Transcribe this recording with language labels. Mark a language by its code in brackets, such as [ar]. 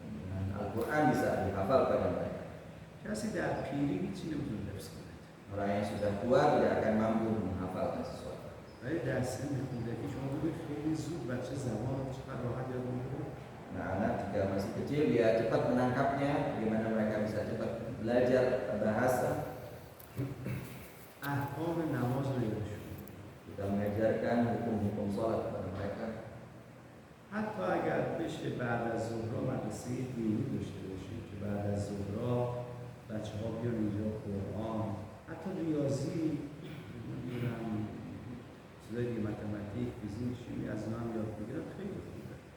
[id] Dan Al-Quran bisa dihafal pada mereka. [fa] کسی در پیری هیچی نمیتونه حفظ کنه. [id] Orang yang sudah tua tidak akan mampu menghafalkan sesuatu. [fa] ولی در سن کودکی شما ببینید خیلی زود بچه زبان رو چقدر راحت یاد میگیره. [id] Nah, anak jika masih kecil dia cepat menangkapnya, bagaimana mereka bisa cepat belajar bahasa. [fa] احکام نماز رو یادشون میده. [id] Kita mengajarkan hukum-hukum sholat kepada mereka. [fa] حتی اگر بشه بعد از ظهر مدرسه دینی داشته باشیم که بعد از ظهر بچه ها بیان اینجا قرآن، حتی ریاضی، نمیدونم چیزای دیگه متمتیک، فیزیک، شیمی از اونها هم یاد بگیرن خیلی خوبه.